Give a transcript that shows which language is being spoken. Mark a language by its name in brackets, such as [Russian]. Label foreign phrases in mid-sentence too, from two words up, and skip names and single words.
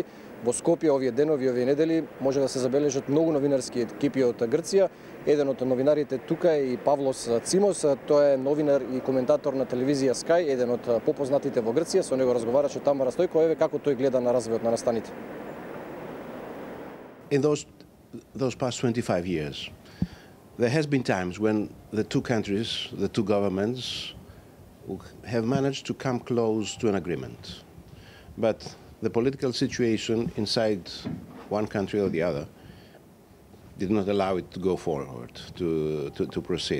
[Macedonian] Во Скопје овие денови, овие недели, може да се забележат многу новинарски екипи од Грција. Еден од новинарите тука е и Павлос Цимос, тој е новинар и коментатор на телевизија Sky, еден од попознатите во Грција. Со него разговараше Тамара Стојко, еве како тој гледа на развојот на настаните. [English] In those past 25 years, there has been times when the two countries, the two governments, have managed to come close to an agreement. But the political situation inside one country or the other did not allow it to go forward, to proceed.